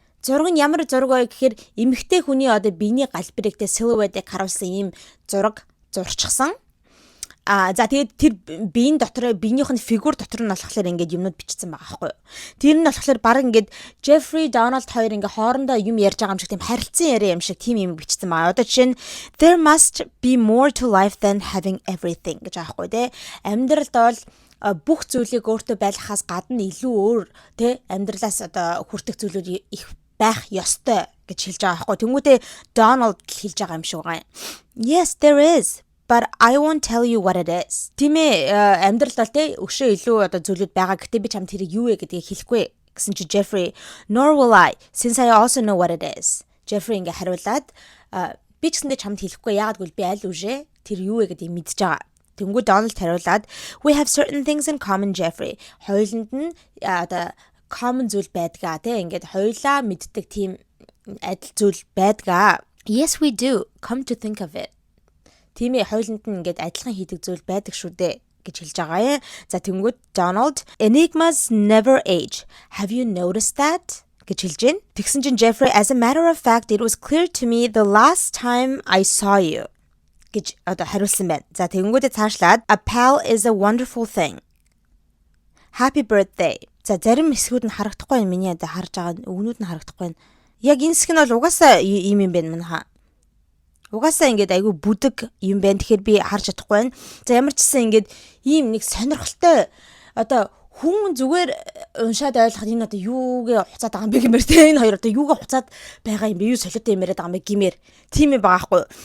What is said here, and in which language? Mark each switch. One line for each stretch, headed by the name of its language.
Mongolian: Зураг нь ямар зураг вэ гэхээр эмэгтэй хүний одоо биений галбирыг тэ silhouette-ийг харуулсан ийм зураг зурчихсан. За тэгээд тэр биеийн дотор биенийх нь фигур дотор нь болохоор ингээд юмнууд бичсэн байгаа байхгүй юу. Тэр нь болохоор баг ингээд Jeffrey Donald хоёр ингээд хоорондоо юм ярьж байгаа юм шиг тийм харилцан яриа юм шиг тийм юм бичсэн байгаа. Одоо жишээ нь
English: there must be more to life than having everything
Mongolian: гэж аахгүй те. Амьдралд бол бүх зүйлийг өөртөө байлгахаас гадна илүү өөр те амьдралаас одоо хүртэх зүйлүүд их байх ёстой гэж хэлж байгаа байхгүй. Тэнгүүтээ Donald хэлж байгаа юм шиг байгаа.
English: Yes, there is. But I won't tell you what it is.
Mongolian: Тимээ амьдрал бол те өшөө илүү одоо зүйлүүд байгаа. Гэтэ би чамд тэрийг юу вэ гэдгийг хэлэхгүй гэсэн чи Jeffrey
English: nor will I since I also know what it is.
Mongolian: Jeffrey ингээ хариулаад би ч гэсэндээ чамд хэлэхгүй яагаад гэвэл би аль үжээ тэр юу вэ гэдгийг мэдж байгаа. Тэнгүү
English: Donald
Mongolian: хариулаад
English: we have certain things in common Jeffrey.
Mongolian: Хоёуланд нь одоо common зүйл байдгаа те ингээд хоёулаа мэддэг тийм адил зүйл байдгаа.
English: Yes we do. Come to think of it.
Mongolian: Тийм ээ хоёуланд нь ингээд адилхан хийдэг зүйл байдаг шүү дээ гэж хэлж байгаа юм. За тэнгүүд
English: Donald enigmas never age. Have you noticed that?
Mongolian: гэж хэлж байна. Тэгсэн чинь
English: Jeffrey as a matter of fact it was clear to me the last time I saw you
Mongolian: гэж одоо хариулсан байна. За тэнгүүдээ цаашлаад
English: a pal is a wonderful thing. Happy birthday.
Mongolian: За зарим хэсгүүд нь харагдахгүй байна. Миний одоо харж байгаа өгнүүд нь харагдахгүй байна. Яг энэ хэсэг нь бол угаасаа ийм юм байна манайха. Угаасаа ингээд айгүй бүдэг юм байна. Тэгэхээр би харж чадахгүй байна. За ямар ч гэсэн ингээд ийм нэг сонирхолтой одоо хүн зүгээр уншаад ойлгоход энэ одоо юугээ хуцаад байгаа юм бэ гэмээр те энэ хоёр одоо юугээ хуцаад байгаа юм бэ юу солиотой юм яриад байгаа юм бэ гэмээр тийм юм байгаа хгүй.